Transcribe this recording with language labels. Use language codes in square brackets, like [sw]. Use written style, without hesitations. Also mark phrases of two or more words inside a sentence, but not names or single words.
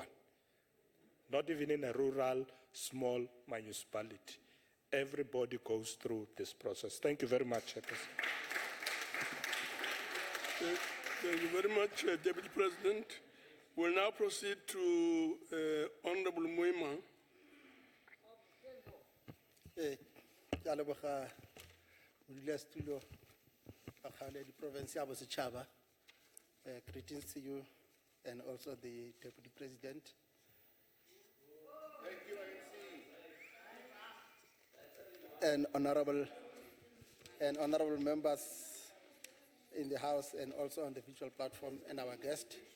[en] Not even in a rural, small municipality. Everybody goes through this process. Thank you very much, Chairperson. Thank you very much, Deputy President. We'll now proceed to Honorable Moima. [nso] Ke a leboga modulasetulo wa kgale di province ya Bosetšhaba. [en] Greetings to you and also the Deputy President. And honorable members in the House and also on the virtual platform and our guest.